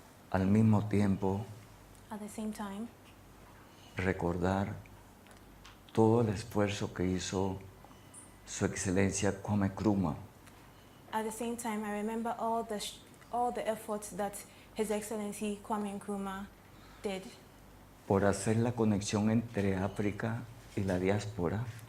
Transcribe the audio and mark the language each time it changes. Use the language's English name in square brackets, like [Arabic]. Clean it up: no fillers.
[Spanish] Al mismo tiempo, [English] At the same time, [Spanish] recordar todo el esfuerzo que hizo Su Excelencia Kwame Nkrumah [English] at the same time, I remember all the efforts that His Excellency Kwame Nkrumah did [Spanish] por hacer la conexión entre África y la diáspora,